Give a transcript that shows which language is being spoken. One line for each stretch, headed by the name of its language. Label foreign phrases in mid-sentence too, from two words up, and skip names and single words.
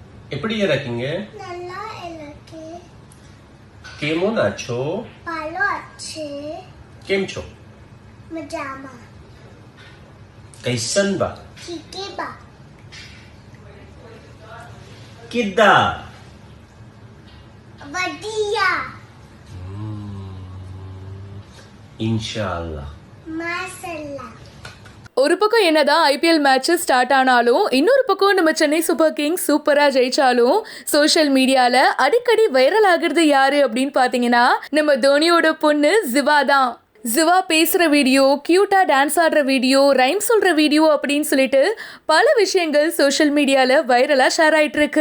Tamil: எப்படி இருக்கீங்க? நல்லா இருக்கு.
Bangla: কেমন আছো? ভালো আছে.
Gujarati: કેમ છો? मजामा.
Bhojpuri: कइसन बा? ठीक है बा.
Punjabi: Kida? बढ़िया.
Arabic: Inshallah. माशाल्लाह.
Tamil: ஒரு பக்கம் என்னதான் ஐபிஎல்
English: match start
Tamil: ஆனாலும் இன்னொரு பக்கம் நம்ம சென்னை சூப்பர் கிங்ஸ் சூப்பரா ஜெயிச்சாலும்
English: social media-la
Tamil: அடிக்கடி வைரல் ஆகுறது யாரு அப்படின்னு பாத்தீங்கன்னா நம்ம தோனியோட பொண்ணு ஜிவா தான். ஜிவா பேசுற வீடியோ,
English: cute-a dance
Tamil: ஆடுற வீடியோ, ரைம் சொல்ற வீடியோ அப்படின்னு சொல்லிட்டு பல விஷயங்கள்
English: social media-la viral-a share
Tamil: ஆயிட்டு இருக்கு.